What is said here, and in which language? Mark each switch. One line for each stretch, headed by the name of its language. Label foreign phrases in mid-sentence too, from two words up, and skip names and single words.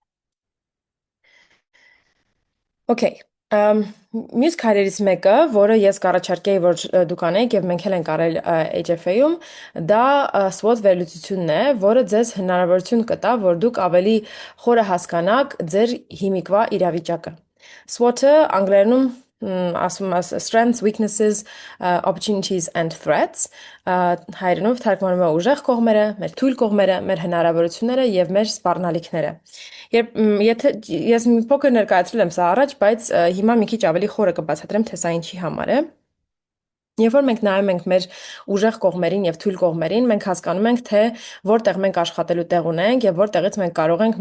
Armenian: Okay, մյուս քայլերից մեկը, որը ես կառաջարկեի, որ դուք անեիք եւ մենք էլ ենք արել HFA-ում, դա SWOT վերլուծությունն է, որը ձեզ հնարավորություն կտա, որ դուք ավելի խորը հասկանաք ձեր հիմիկվա իրավիճակը։ SWOT-ը անգլերենում ասում է
English: strengths, weaknesses, opportunities and threats,
Armenian: հայերենով թարգմանվում է ուժեղ կողմերը, մեր թույլ կողմերը, մեր հնարավորությունները եւ մեր սպառնալիքները։ Եթե ես մի փոքր ներկայացրել եմ սա առաջ, բայց հիմա մի քիչ ավելի խորը կբացատրեմ, թե սա ինչի համար է։ Երբ որ մենք նայում ենք մեր ուժեղ կողմերին եւ թույլ կողմերին, մենք հասկանում ենք, թե որտեղ մենք աշխատելու տեղ ունենք եւ որտեղից մենք կարող ենք